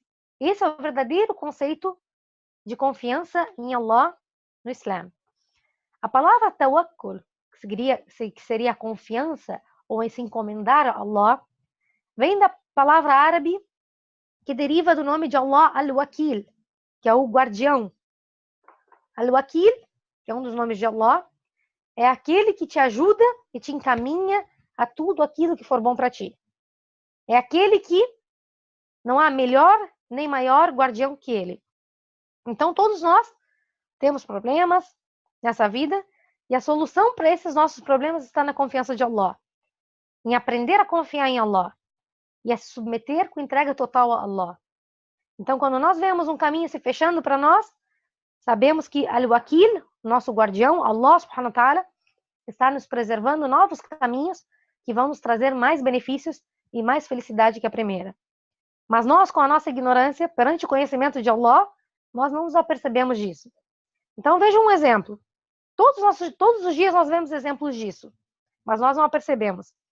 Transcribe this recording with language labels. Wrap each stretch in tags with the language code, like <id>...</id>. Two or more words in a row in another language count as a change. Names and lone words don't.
<pt>Esse é o verdadeiro conceito de confiança em Allah no Islã. A palavra tawakkul, que seria a confiança ou em se encomendar a Allah, vem da palavra árabe que deriva do nome de Allah al-Wakil, que é o guardião. Al-Wakil, que é um dos nomes de Allah, é aquele que te ajuda e te encaminha a tudo aquilo que for bom para ti. É aquele que não há melhor nem maior guardião que ele. Então, todos nós temos problemas nessa vida E a solução para esses nossos problemas está na confiança de Allah, em aprender a confiar em Allah e a se submeter com entrega total a Allah. Então, quando nós vemos um caminho se fechando para nós, sabemos que Al-Wakil, nosso guardião,</pt> <ar>الله سبحانه وتعالى,</ar> <pt>está nos preservando novos caminhos que vão nos trazer mais benefícios e mais felicidade que a primeira. Mas nós, com a nossa ignorância, perante o conhecimento de Allah, nós não nos apercebemos disso. Então, veja um exemplo. Todos os dias nós vemos exemplos disso, mas nós não a percebemos.</pt>